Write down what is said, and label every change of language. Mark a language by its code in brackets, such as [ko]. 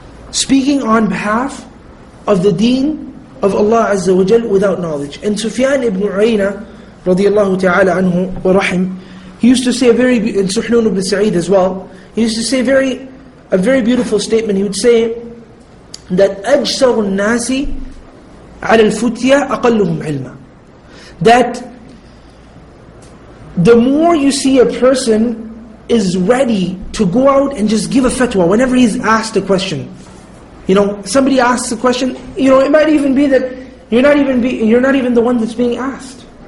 [en] Speaking on behalf of the deen of Allah Azza wa Jal without knowledge. And Sufyan ibn Uyayna, radiyallahu ta'ala anhu wa rahim, he used to say and Suhnun ibn Sa'id as well, he used to say a very beautiful statement. He would say that [ar] أَجْسَرُ النَّاسِ عَلَى الْفُتْيَا أَقَلُّهُمْ عِلْمًا. [en] That the more you see a person is ready to go out and just give a fatwa whenever he's asked a question. Somebody asks a question, it might even be that you're not even the one that's being asked.